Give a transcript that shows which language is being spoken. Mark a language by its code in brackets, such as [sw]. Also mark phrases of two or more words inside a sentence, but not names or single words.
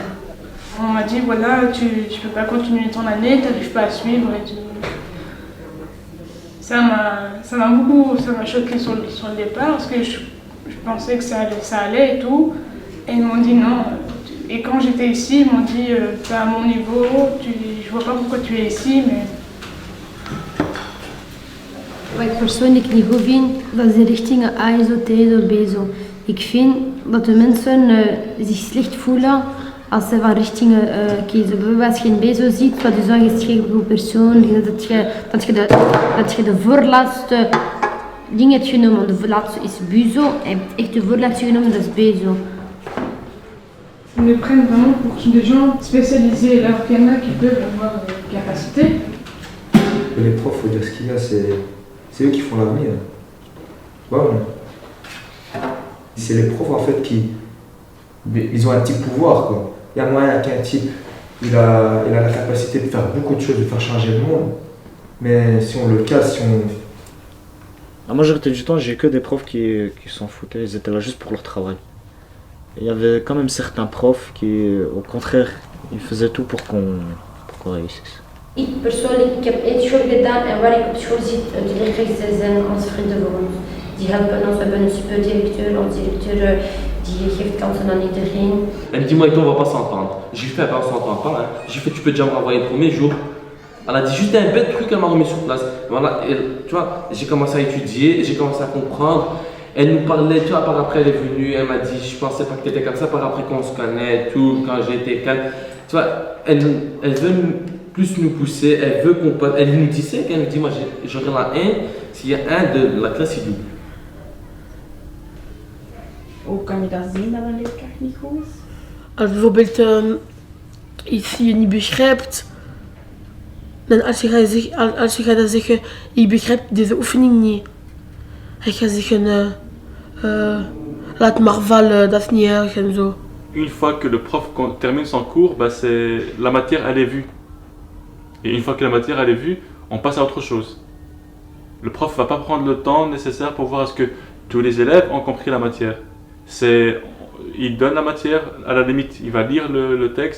[fr] On m'a dit voilà, tu peux pas continuer ton année, tu n'arrives pas à suivre et tout. Ça m'a choqué sur le départ parce que je pensais que ça allait et tout. Et ils m'ont dit non. Et quand j'étais ici, ils m'ont dit t'es à mon niveau, je vois pas pourquoi tu es ici, mais... [nl] Wat ik persoonlijk niet goed vind, dat is de richtingen ASO, TSO, BSO. Ik vind dat de mensen zich slecht voelen als ze van richtingen kiezen. Bijvoorbeeld als je een BSO ziet, wat je zegt is geen goed persoon, dat je de voorlaatste ding hebt genomen. De voorlaatste is BUSO en je hebt echt de voorlaatste genomen, dat is BSO. [fr] Ils me prennent vraiment pour des gens spécialisés, alors qu'il y en a qui peuvent avoir capacité. Les profs, faut dire ce qu'il y a, c'est eux qui font l'avenir. Bon. C'est les profs en fait ils ont un petit pouvoir, quoi. Il y a moyen qu'un type, il a la capacité de faire beaucoup de choses, de faire changer le monde. Mais si on le casse, La majorité du temps, j'ai que des profs qui s'en foutaient, ils étaient là juste pour leur travail. Il y avait quand même certains profs qui, au contraire, ils faisaient tout pour qu'on réussisse. [nl] Ik persoonlijk heb één school gedaan en waar ik op school zit, de leerkrachten zijn onze vrienden voor ons. Die helpen ons, we hebben een superdirecteur, onze directeur die geeft kansen aan iedereen. [fr] Elle me dit, moi et toi, on va pas s'entendre. J'ai fait, on s'entend pas. Hein. J'ai fait, tu peux déjà me renvoyer le premier jour. Elle a dit juste un bête truc, elle m'a remis sur place. Voilà, et, tu vois, j'ai commencé à étudier, j'ai commencé à comprendre. Elle nous parlait, tu vois, par après elle est venue, elle m'a dit, je pensais pas que tu étais comme ça, par après qu'on se connaît, tout, quand j'étais calme. Tu vois, elle veut plus nous pousser, elle veut qu'on passe. Elle nous disait qu'elle nous dit, moi j'aurai la haine s'il y a un de la classe, il double. [nl] Hoe kan je dat zien dat een leerkracht niet goed is? Als bijvoorbeeld iets je niet begrijpt, dan als je gaat dan zeggen, ik begrijp deze oefening niet. Hij gaat zeggen, laat maar vallen, dat is niet erg en zo. [fr] Une fois que le prof termine son cours, bah la matière elle est vue. Et une fois que la matière elle est vue, on passe à autre chose. Le prof va pas prendre le temps nécessaire pour voir est-ce que tous les élèves ont compris la matière. Il donne la matière, à la limite, il va lire le texte.